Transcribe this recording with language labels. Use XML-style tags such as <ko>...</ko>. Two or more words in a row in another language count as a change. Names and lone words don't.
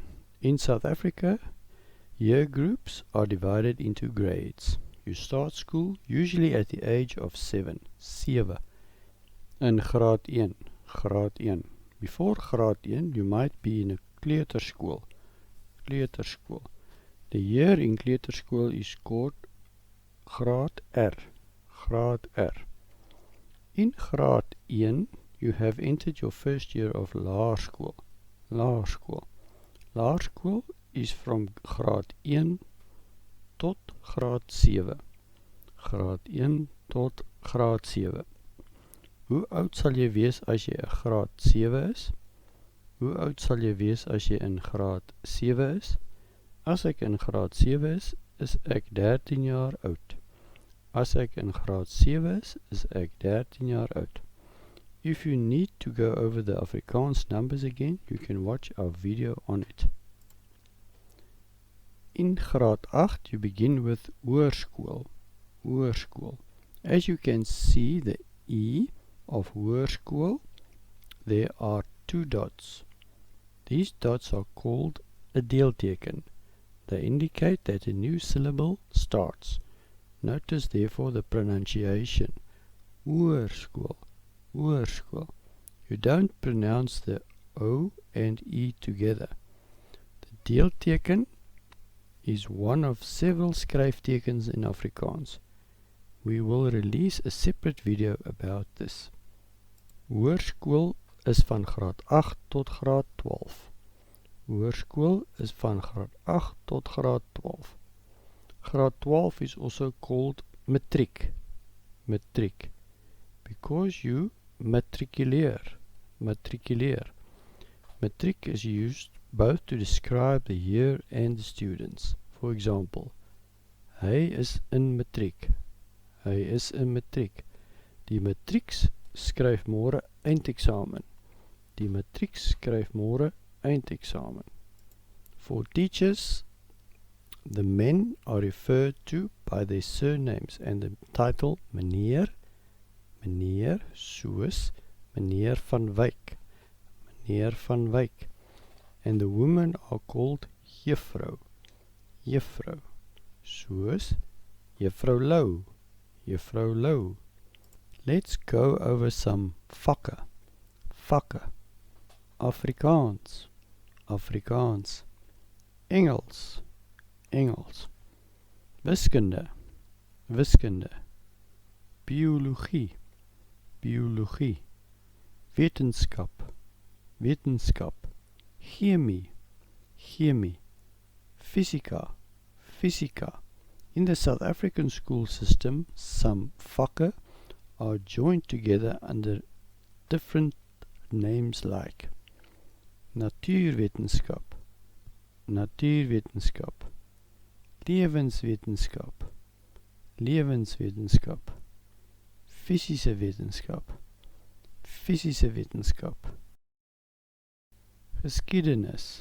<en>In South Africa, year groups are divided into grades. You start school usually at the age of 7, 7.</en> <af>In graad 1, graad 1.</af> <en>Before graad 1 you might be in a</en> <af>kleuterskool, kleuterskool.</af> <en>The year in kleuterskool is called</en> <af>graad R, graad R.</af> <en>In graad 1 you have entered your first year of</en> <af>laerskool, laerskool. Laerskool is from graad 1 tot graad 7. Graad 1 tot graad 7. Hoe oud sal jy wees as jy in graad 7 is? Hoe oud sal jy wees as jy in graad 7 is? As ek in graad 7 is ek 13 jaar oud. As ek in graad 7 is ek 13 jaar oud.</af> <en>If you need to go over the Afrikaans numbers again, you can watch our video on it. In graad 8 you begin with</en> <af>hoërskool, hoërskool.</af> <en>As you can see the E of hoërskool, there are two dots. These dots are called a deelteken. They indicate that a new syllable starts. Notice therefore the pronunciation.</en> <af>Hoërskool, hoërskool.</af> <en>You don't pronounce the O and E together. The deelteken is one of several skryftekens in Afrikaans. We will release a separate video about this.</en> <af>Hoërskool is van graad 8 tot graad 12. Hoërskool is van graad 8 tot graad 12.</af> <en>Graad 12 is also called</en> <af>matriek, matriek,</af> <en>because you</en> <af>matrikuleer, matrikuleer.</af> <en>Matriek is used both to describe the year and the students. For example,</en> <af>hy is in matriek, hy is in matriek. Die matrieks skryf môre eindeksamen. Die matrieks skryf môre eindeksamen.</af> <en>For teachers, the men are referred to by their surnames and the title</en> <af>meneer, meneer, soos meneer van Wyk, meneer van Wyk.</af> <en>And the women are called</en> <af>juffrou, juffrou, soos juffrou Lou, juffrou Lou.</af> <en>Let's go over some</en> <af>vakke, vakke. Afrikaans, Afrikaans. Engels, Engels. Wiskunde, wiskunde. Biologie, biologie. Wetenskap, wetenskap. Chemie, chemie. Fysika, fysika.</af> <en>In the South African school system, some vakke are joined together under different names like</en> <af>natuurwetenskap, natuurwetenskap, lewenswetenskap, lewenswetenskap, fysische wetenskap, fysische wetenskap, geskiedenis,</af>